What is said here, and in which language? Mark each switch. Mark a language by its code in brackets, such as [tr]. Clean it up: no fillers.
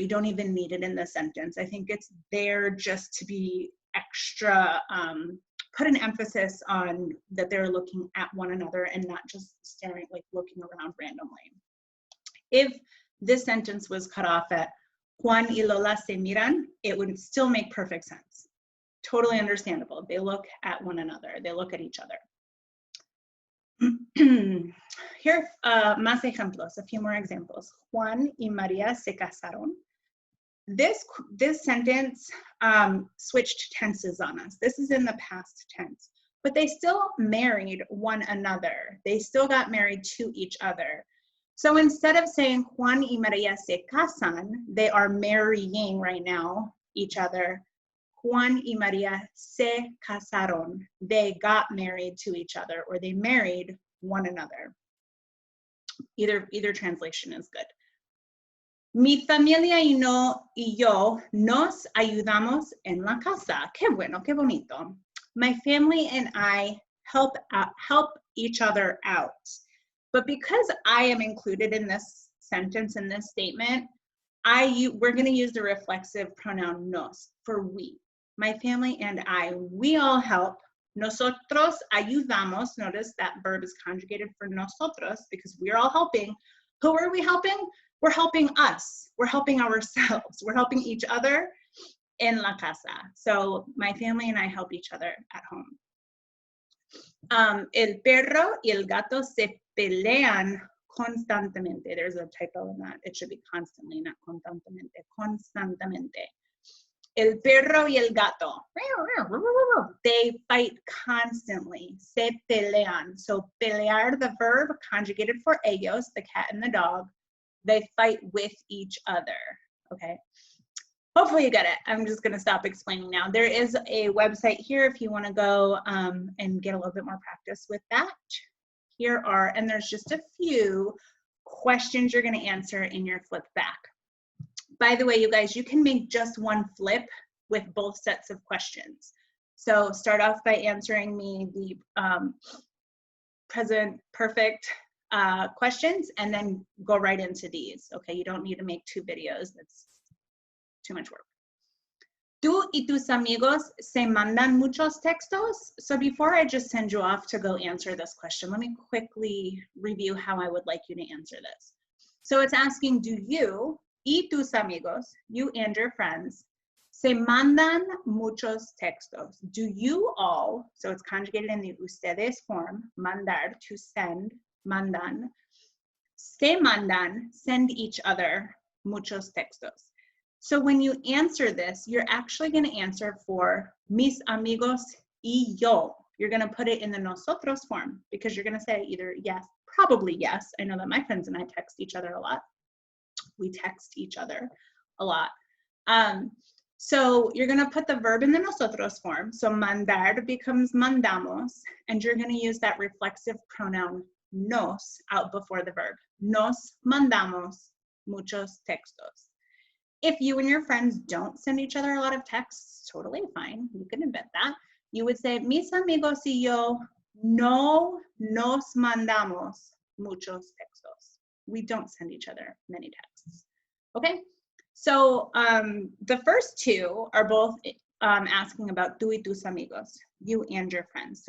[en] You don't even need it in the sentence. I think it's there just to be extra, put an emphasis on that they're looking at one another and not just staring, like looking around randomly. If this sentence was cut off at Juan y Lola se miran, it would still make perfect sense. Totally understandable. They look at one another. They look at each other. Here, más ejemplos, a few more examples. [es] Juan y María se casaron. [en] This sentence switched tenses on us. This is in the past tense, but they still married one another. They still got married to each other. So instead of saying Juan y María se casan, they are marrying right now each other. Juan y María se casaron. They got married to each other, or they married one another. Either translation is good. [es] Mi familia y yo nos ayudamos en la casa. Qué bueno, qué bonito. [en] My family and I help each other out. But because I am included in this sentence, in this statement, we're going to use the reflexive pronoun nos for we. My family and I, we all help. Nosotros ayudamos. Notice that verb is conjugated for nosotros because we're all helping. Who are we helping? We're helping us. We're helping ourselves. We're helping each other en la casa. So my family and I help each other at home. [es] El perro y el gato se pelean constantemente. [en] There's a typo in that. It should be constantly, not constantemente. [es] Constantemente. El perro y el gato. [en] They fight constantly. Se pelean. So pelear, the verb, conjugated for ellos, the cat and the dog. They fight with each other. Okay. Hopefully you get it. I'm just going to stop explaining now. There is a website here if you want to go and get a little bit more practice with that. Here are, and there's just a few questions you're going to answer in your flip back. By the way, you guys, you can make just one flip with both sets of questions. So start off by answering me the present perfect questions and then go right into these. Okay, you don't need to make two videos. That's too much work. [es] ¿Tú y tus amigos se mandan muchos textos? [en] So before I just send you off to go answer this question, let me quickly review how I would like you to answer this. So it's asking, do you y tus amigos, you and your friends, [es] Se mandan muchos textos. [en] Do you all, so it's conjugated in the ustedes form, mandar, to send, mandan. [es] Se mandan, send each other muchos textos. [en] So when you answer this, you're actually going to answer for mis amigos y yo. You're going to put it in the nosotros form because you're going to say either yes, probably yes. I know that my friends and I text each other a lot. We text each other a lot. So you're going to put the verb in the nosotros form. So mandar becomes mandamos, and you're going to use that reflexive pronoun nos out before the verb. [es] Nos mandamos muchos textos. [en] If you and your friends don't send each other a lot of texts, totally fine. You can invent that. [es] You would say, mis amigos y yo no nos mandamos muchos textos. [en] We don't send each other many texts. Okay? So the first two are both asking about tú y tus amigos, you and your friends.